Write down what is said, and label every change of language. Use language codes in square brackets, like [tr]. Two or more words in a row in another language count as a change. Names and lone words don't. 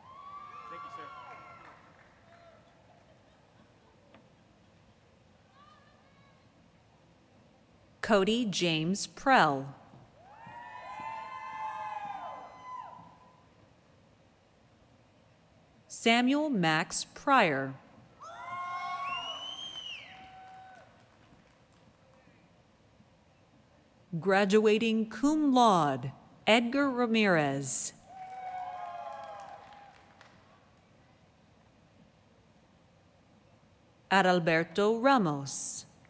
[en] Cody James Prell. Samuel Max Pryor. Graduating [la] cum laude, [en] Edgar Ramirez. Adalberto Ramos.